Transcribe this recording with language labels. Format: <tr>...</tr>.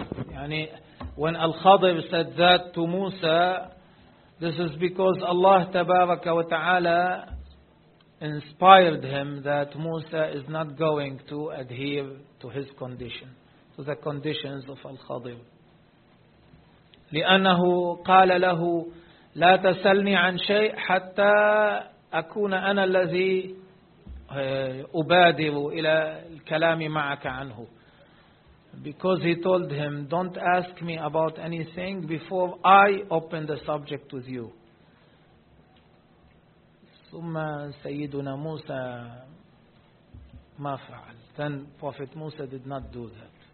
<en>يعني when Al-Khadr said that to Musa, this is because Allah</en> <ar>تبارك وتعالى</ar> <en>inspired him that Musa is not going to adhere to his condition, to the conditions of Al-Khadr.</en> <ar>لأنه قال له لا تسألني عن شيء حتى أكون أنا الذي أبادر إلى الكلام معك عنه.</ar> <en>Because he told him, don't ask me about anything before I open the subject with you.</en> <ar>Summa Sayyiduna Musa ma fa'al.</ar> <en>Then Prophet Musa did not do that.</en>